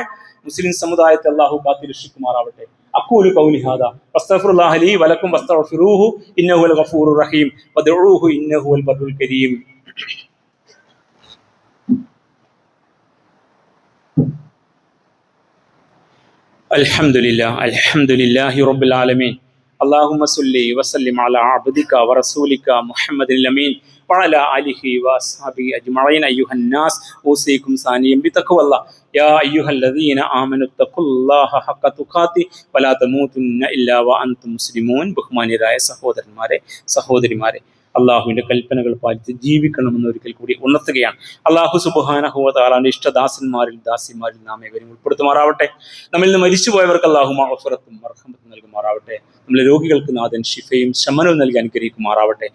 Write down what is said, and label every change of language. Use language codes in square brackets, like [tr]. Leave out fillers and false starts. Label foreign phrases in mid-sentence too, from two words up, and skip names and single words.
[ml] മുസ്ലിം സമുദായത്തെ അള്ളാഹു കാത്തിരക്ഷിക്കുമാറാവട്ടെ. [ar] أقول قولي هذا وأستغفر الله لي ولكم واستغفروه إنه هو الغفور الرحيم وادعوه إنه هو البر الكريم. الحمد لله رب العالمين. اللهم صل وسلم على عبدك ورسولك محمد الأمين وعلى آله وأصحابه أجمعين. أيها الناس أوصيكم ثانيا بتقوى الله يا أيها الذين آمنوا اتقوا الله حق تقاته ولا تموتن إلا وأنتم مسلمون. [ml] ബഹുമാന്യരായ സഹോദരിമാരെ, അള്ളാഹുവിന്റെ കൽപ്പനകൾ പാലിച്ച് ജീവിക്കണമെന്ന് ഒരിക്കൽ കൂടി ഉണർത്തുകയാണ്. [ar] الله سبحانه وتعالى [ml] ഇഷ്ടദാസന്മാരിൽ ദാസിമാരിൽ നാം ഏവരും ഉൾപ്പെടുത്തുമാറാവട്ടെ. നമ്മിൽ നിന്ന് മരിച്ചുപോയവർക്ക് അള്ളാഹു മഗ്ഫിറത്തും മർഹമത്തും നൽകുമാറാവട്ടെ. നമ്മളെ രോഗികൾക്ക് നാഥൻ ശിഫയും ശമനവും നൽകി അനുഗ്രഹിക്കുമാറാവട്ടെ.